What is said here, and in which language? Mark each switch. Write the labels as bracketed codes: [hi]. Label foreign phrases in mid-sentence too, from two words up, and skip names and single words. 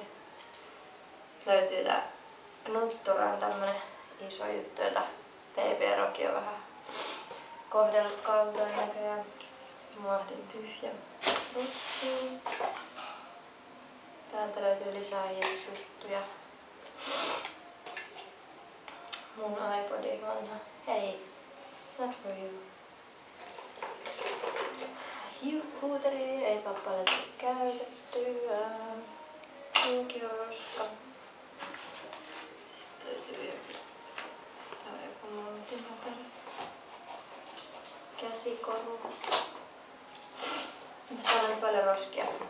[fi] Sitten löytyy tää Nutturan tämmönen iso juttu, jota Baby Rocky on vähän kohdellut kaltoin näköjään. Mohdin tyhjä russi. Täältä löytyy lisää hiusjuttuja. Mun iPodi vanha. Hei, [en] it's not for you. [fi] Hiuspuuteri, ei pappalle käytettyä. Lukioroska. Sitten löytyy joku muotipaperi. Käsikoru. Missä on paljon roskia.